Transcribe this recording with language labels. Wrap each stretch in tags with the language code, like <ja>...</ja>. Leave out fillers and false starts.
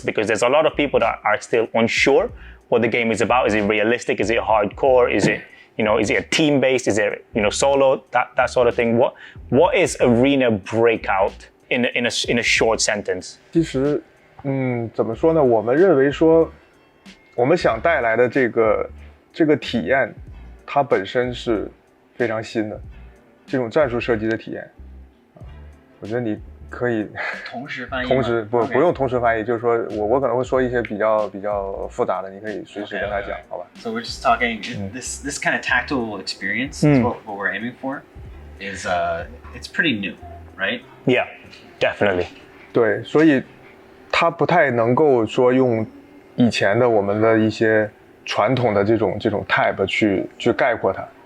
<en>Because there's a lot of people that are still unsure what the game is about. Is it realistic? Is it hardcore? Is it, is it a team-based? Is it, solo? That sort of thing. What is Arena Breakout in a short sentence?</en> <zh>其实，怎么说呢？我们认为说。我们想带来的这个体验，它本身是非常新的，这种战术射击的体验，我觉得你可以同时翻译，不用同时翻译，就是说我可能会说一些比较复杂的，你可以随时跟他讲，好吧</zh> <en>？So we're just talking this kind of tactile experience is what we're aiming for. Is it's pretty new, right? Yeah, definitely.</en> <zh>对，所以它不太能够说用。以前的我们的一些传统的这种 type 去概括它。</zh>